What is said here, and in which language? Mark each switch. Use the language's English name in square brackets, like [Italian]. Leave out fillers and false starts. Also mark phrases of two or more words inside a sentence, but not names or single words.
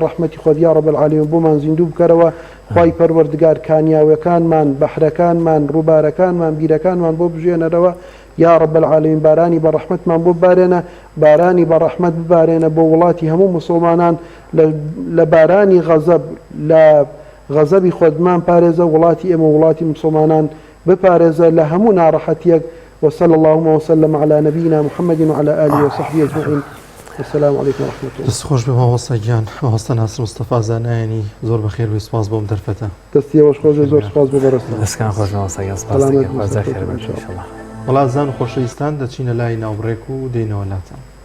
[Central Kurdish] ڕەحمەتی خۆت [Arabic] یا ڕەب العالمین [Central Kurdish] بۆمان زیندوو بکەرەوە خواهی پەروەردگار کانیاوەکانمان بەحرەکانمان ڕووبارەکانمان بیرەکانمان بۆ بژێنەرەوە [Arabic] یا ڕەب العالمین [Central Kurdish] بارانی بە ڕەحمەتمان بۆ بارێنە بارانی بە ڕەحمەت ببارێنە بۆ وڵاتی هەموو مسلمانان لە بارانی غەزەب لە غەزەبی خۆتمان پارێزە وڵاتی ئێمە وڵاتی مسلمانان بپارێزە لە هەموو ناڕەحەتیەک [Arabic] وصلى اللهم وسلم على نبينا محمد وعلى آله وصحبه أجمعين. السلام عليكم ورحمة الله. [Central Kurdish] دەست خۆش بێ مامۆستا گیان مامۆستا ناسر مستەفا زانایانی زۆر بەخێر و سپاس بۆم دەرفەتە دەستیەوەش خۆش زۆر سپاس بۆ بەڕێستە دەستکان خۆش مامۆستا گیان سپاس دەکەم خوازا خێر بێت ئینشاءالله. وڵات زان و خۆشەویستان دەچینە لای ناوبڕێک و دێنەوە لاتان.